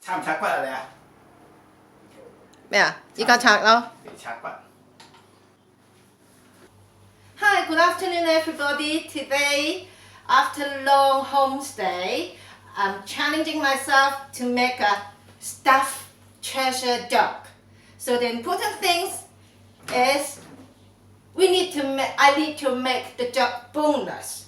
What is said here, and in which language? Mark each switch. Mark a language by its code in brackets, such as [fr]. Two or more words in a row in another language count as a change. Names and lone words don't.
[yue] 拆唔拆骨啊你啊？咩啊？依家拆咯。嚟拆骨。 [en] Hi, good afternoon, everybody. Today, after long homestay, I'm challenging myself to make a stuffed treasure duck. So the important things is I need to make the duck boneless.